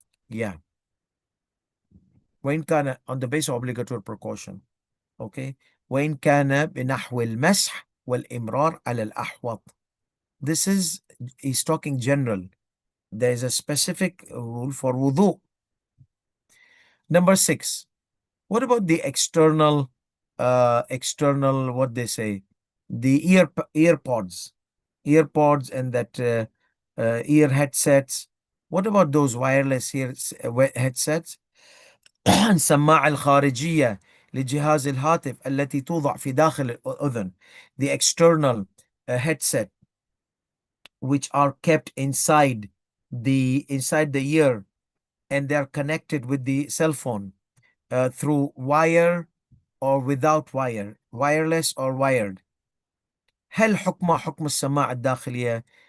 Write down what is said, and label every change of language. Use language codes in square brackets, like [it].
[en] Yeah, [ar] وإن كان [en] on the basis of obligatory precaution. [ar] Okay, وإن كان بنحو المسح والإمرار على الأحوط. [en] This is, he's talking general. There is a specific rule for wudu. Number 6. What about the external, what they say, the earpods and that ear headsets? What about those wireless headsets? [ar] السماعة الخارجية لجهاز الهاتف التي توضع في داخل الأذن. [en] The external headset which are kept inside the ear, and they are connected with the cell phone through wire or without wire, wireless or wired. [ar] هل حكم حكم السماعة الداخلية?